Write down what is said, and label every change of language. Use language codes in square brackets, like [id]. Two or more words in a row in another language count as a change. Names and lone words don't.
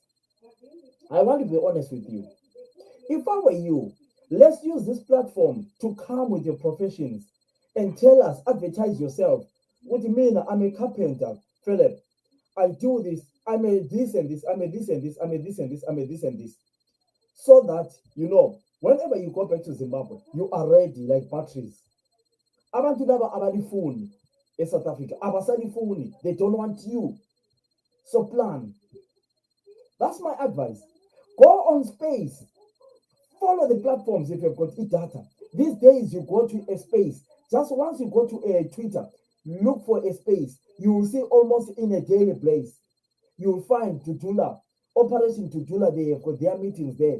[en] I want to be honest with you. If I were you, let's use this platform to come with your professions and tell us, advertise yourself. What do you mean? I'm a carpenter, Philip. I do this. I'm a this and this. I'm a this and this. I'm a this and this. I'm a this and this. So that, whenever you go back to Zimbabwe, you are ready like batteries. [nd] Abantu laba abalifuni eSouth Africa, abasalifuni. [en] They don't want you. So plan. That's my advice. Go on space. Follow the platforms if you've got e-data. These days, you go to a space. Just once you go to a Twitter, look for a space. You will see almost in a daily place. You will find Tutula, Operation Tutula, they have got their meetings there.